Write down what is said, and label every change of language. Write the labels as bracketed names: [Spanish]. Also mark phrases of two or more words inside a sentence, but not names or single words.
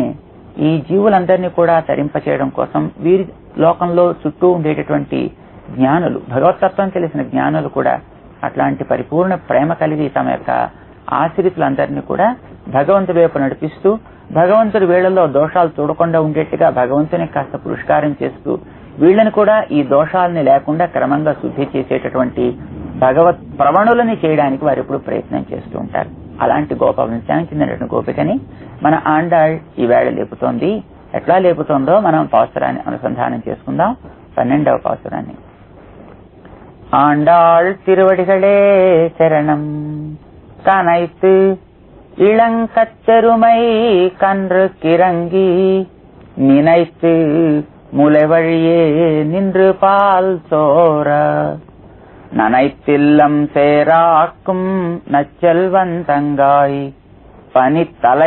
[Telugu] ఈ జీవులందరినీ కూడా తరింపచేయడం కోసం వీరి లోకంలో చుట్టూ ఉండేటటువంటి జ్ఞానులు, భగవతత్వం తెలిసిన జ్ఞానులు కూడా అట్లాంటి పరిపూర్ణ ప్రేమ కలిగి తమ యొక్క ఆశ్రితులందరినీ కూడా భగవంతుడి వైపు నడిపిస్తూ, భగవంతుడి వేళల్లో దోషాలు చూడకుండా ఉండేట్టుగా భగవంతుని కాస్త పురస్కారం చేస్తూ, వీళ్ళని కూడా ఈ దోషాలని లేకుండా క్రమంగా శుద్ధి చేసేటటువంటి భగవత్ ప్రవణులని చేయడానికి వారు ఎప్పుడు ప్రయత్నం చేస్తూ ఉంటారు. అలాంటి గోపవంశానికి చెందినటువంటి గోపికని మన ఆండాళ్ ఈవేళ లేపుతోంది. ఎట్లా లేపుతోందో మనం పాసురాన్ని అనుసంధానం చేసుకుందాం. 12వ పాసురాన్ని. [Tamil] ஆண்டாள் திருவடிகளே சரணம். கனைத்து இளங்கச்செருமை கன்று கிறங்கி நினைத்து முலை வழியே நின்று பால் சோர நனைத்தில்லம் சேராக்கும் நச்செல்வந்தங்காய் பனித்தலை